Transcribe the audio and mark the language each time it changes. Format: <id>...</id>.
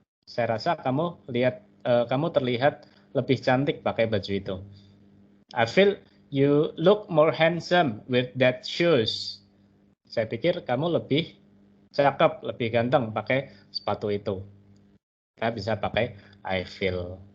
<id>Saya rasa kamu terlihat lebih cantik pakai baju itu.</id> <en>I feel you look more handsome with that shoes.</en> <id>Saya pikir kamu lebih cakep, lebih ganteng pakai sepatu itu. Kita bisa pakai</id> <en>I feel.</en>